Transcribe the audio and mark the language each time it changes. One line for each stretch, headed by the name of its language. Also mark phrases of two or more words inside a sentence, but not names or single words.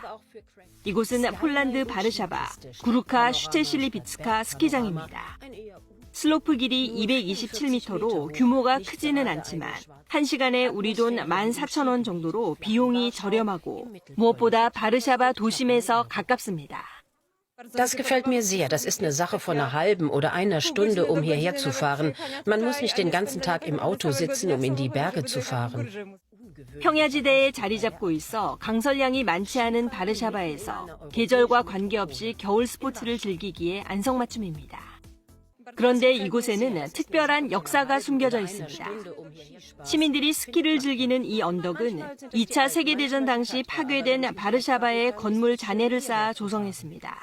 Korean: 이곳은 폴란드 바르샤바 구루카 슈체실리비츠카 스키장입니다. 슬로프 길이 227m로 규모가 크지는 않지만 1시간에 우리 돈 14,000원 정도로 비용이 저렴하고 무엇보다 바르샤바 도심에서 가깝습니다.
German: Das gefällt mir sehr. Das ist eine Sache von einer halben oder einer Stunde, um hierher zu fahren. Man muss nicht den ganzen Tag im Auto sitzen, um in die Berge zu fahren.
Korean: 평야지대에 자리 잡고 있어 강설량이 많지 않은 바르샤바에서 계절과 관계없이 겨울 스포츠를 즐기기에 안성맞춤입니다. 그런데 이곳에는 특별한 역사가 숨겨져 있습니다. 시민들이 스키를 즐기는 이 언덕은 2차 세계대전 당시 파괴된 바르샤바의 건물 잔해를 쌓아 조성했습니다.